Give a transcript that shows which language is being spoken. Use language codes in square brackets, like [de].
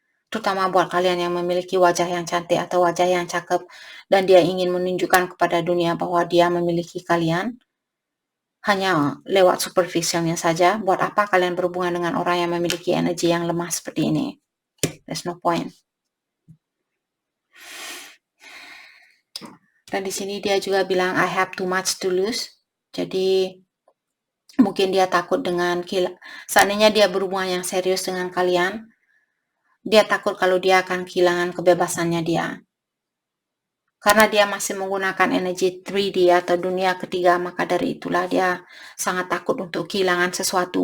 [id] Terutama buat kalian yang memiliki wajah yang cantik atau wajah yang cakep dan dia ingin menunjukkan kepada dunia bahwa dia memiliki kalian, hanya lewat superficialnya saja. Buat apa kalian berhubungan dengan orang yang memiliki energi yang lemah seperti ini? [en] There's no point. [id] Dan di sini dia juga bilang [en] I have too much to lose. [id] Jadi mungkin dia takut dengan seandainya dia berhubungan yang serius dengan kalian, dia takut kalau dia akan kehilangan kebebasannya dia. Karena dia masih menggunakan energi 3D atau dunia ketiga, maka dari itulah dia sangat takut untuk kehilangan sesuatu.